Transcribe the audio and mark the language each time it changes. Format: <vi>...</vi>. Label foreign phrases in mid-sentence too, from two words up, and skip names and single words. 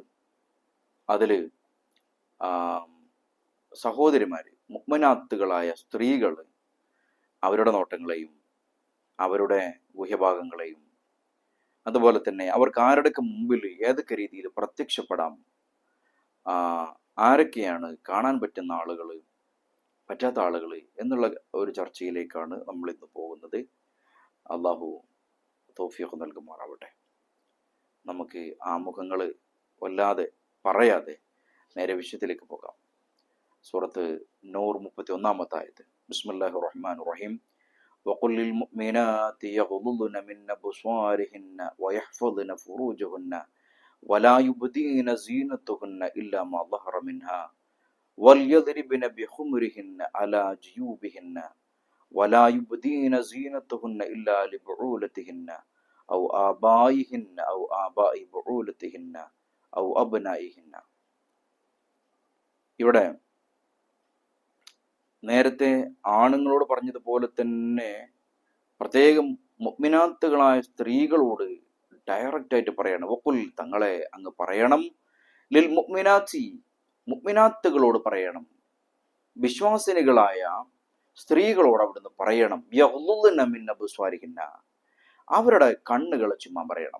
<ml>അതിൽ സഹോദരിമാര്, മുഅ്മിനാത്തുകളായ സ്ത്രീകൾ അവരുടെ നോട്ടങ്ങളെയും അവരുടെ ഗുഹ്യഭാഗങ്ങളെയും അതുപോലെ തന്നെ അവർക്ക് ആരുടെയൊക്കെ മുമ്പിൽ ഏതൊക്കെ രീതിയിൽ പ്രത്യക്ഷപ്പെടാം, ആരൊക്കെയാണ് കാണാൻ പറ്റുന്ന ആളുകൾ, പറ്റാത്ത ആളുകൾ എന്നുള്ള ഒരു ചർച്ചയിലേക്കാണ് നമ്മൾ ഇന്ന് പോകുന്നത്. അള്ളാഹു തൗഫീഖ് നൽകുമാറാവട്ടെ. നമുക്ക് ആ മുഖങ്ങൾ വല്ലാതെ പറയാതെ നേരെ വിഷയത്തിലേക്ക് പോകാം. സൂറത്ത് നൂർ 31-ാമത്തെ ആയത്ത്.</ml> <ar>بسم الله الرحمن الرحيم. وقل للمؤمنات يغضضن من أبصارهن ويحفظن فروجهن ولا يبدين زينتهن إلا ما ظهر منها وَلْيَضْرِبْنَ بِخُمُرِهِنَّ عَلَى جُيُوبِهِنَّ وَلَا يُبْدِينَ زِينَتَهُنَّ إِلَّا لِبُعُولَتِهِنَّ أَوْ آبَائِهِنَّ أَوْ آبَاءِ بُعُولَتِهِنَّ أَوْ أَبْنَائِهِنَّ.</ar> <ml>ഇവിടെ നേരത്തെ ആണുങ്ങളോട് പറഞ്ഞതുപോലെ തന്നെ പ്രത്യേകം മുഅ്മിനാത്തുകളായ സ്ത്രീകളോട് ഡയറക്റ്റ് ആയിട്ട് പറയണം. വഖുൽ, തങ്ങളെ അങ്ങ് പറയണം,</ml> <ar>للمؤمنات,</ar> <ml>മുഅ്മിനാത്തുകളോട് പറയണം, വിശ്വാസിനികളായ സ്ത്രീകളോട് അവിടുന്ന് പറയണം,</ml> <ar>يغضضن من أبصارهن,</ar> <ml>അവരുടെ കണ്ണുകളെ ചുമ്മാ പറയണം.</ml>